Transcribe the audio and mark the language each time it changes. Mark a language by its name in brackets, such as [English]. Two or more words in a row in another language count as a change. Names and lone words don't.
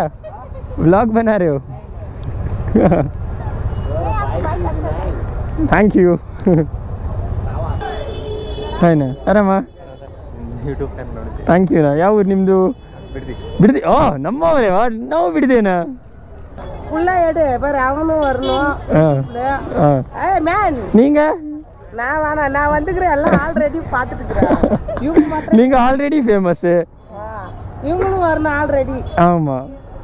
[Hindi] व्लॉग बना रहे हो? [English] thank you [Hindi] है ना. आराम [Kannada] ಯೂಟ್ಯೂಬ್ ಚಾನಲ್ ನೋಡಿದ್ದೆ. ಥ್ಯಾಂಕ್ ಯುನಾ. ಯಾವ ಊರು ನಿಮ್ಮದು? ಬಿಡದಿ. ಓ ನಮ್ಮವರೇ ನಾವು ಬಿಡದೇನಾ? [Tamil] உள்ள எடு பாரு அவனும் வரணும். [English] hey man [Tamil] நீங்க? நான் வேணாம், நான் வந்துக்கிறேன், எல்லாம் ஆல்ரெடி பார்த்துட்டு இருக்கிறேன். நீங்க ஆல்ரெடி ஃபேமஸ். இவங்களும் வரணும் ஆல்ரெடி. ஆமா